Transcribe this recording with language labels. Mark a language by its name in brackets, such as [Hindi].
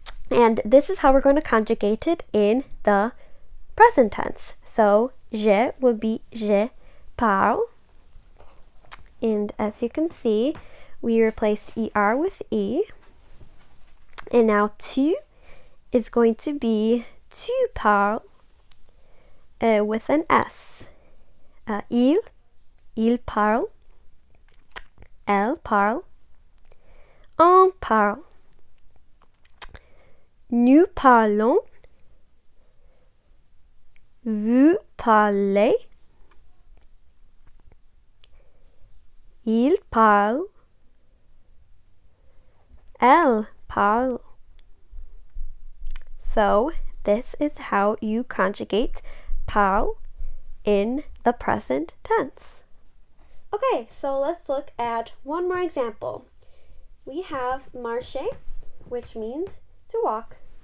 [English] And this is how we're going to conjugate it in the present tense. So, je would be [French] je parle. [English] And as you can see, we replaced ER with E. And now tu is going to be [French] tu parles [English] with an S. [French] Il parle, elle parle, on parle. Nous parlons, vous parlez, il parle, elle parle. [English] So this is how you conjugate parle in the present tense. Okay, so let's look at one more example. We have marcher, which means to walk.